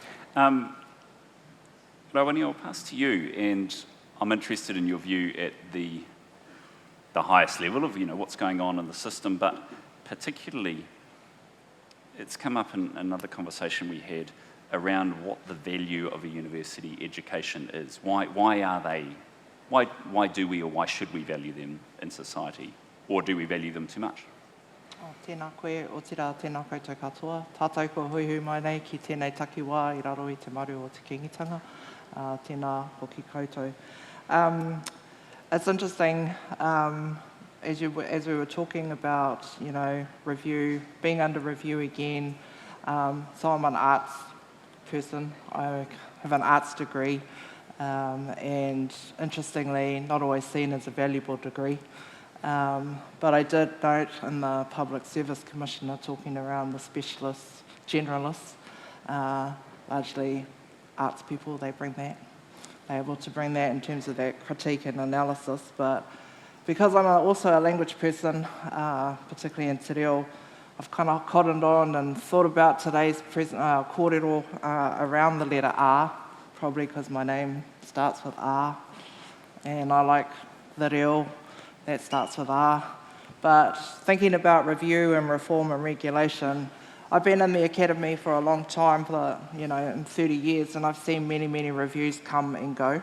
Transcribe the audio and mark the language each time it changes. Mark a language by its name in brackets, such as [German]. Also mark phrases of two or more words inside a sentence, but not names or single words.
[English] Rawinia, I'll pass to you, and I'm interested in your view at the highest level of what's going on in the system, but particularly it's come up in another conversation we had around what the value of a university education is. Why do we or why should we value them in society, or do we value them too much? [Māori] Tēnā koe, o tira tēnā koutou katoa. Tātou ko hui mai nei ki tēnei takiwā I raro I te maru o te kingitanga. Tēnā hoki koutou. [English] It's interesting, as we were talking about, review, being under review again, so I'm an arts person. I have an arts degree, and interestingly, not always seen as a valuable degree. But I did note in the Public Service Commissioner talking around the specialists, generalists, largely arts people, they're able to bring that in terms of that critique and analysis. But because I'm also a language person, particularly in [Māori] te reo, [English] I've kind of cottoned on and thought about today's kōrero around the letter R, probably because my name starts with R, and I like the reo, that starts with R. But thinking about review and reform and regulation, I've been in the academy for a long time, in 30 years, and I've seen many, many reviews come and go.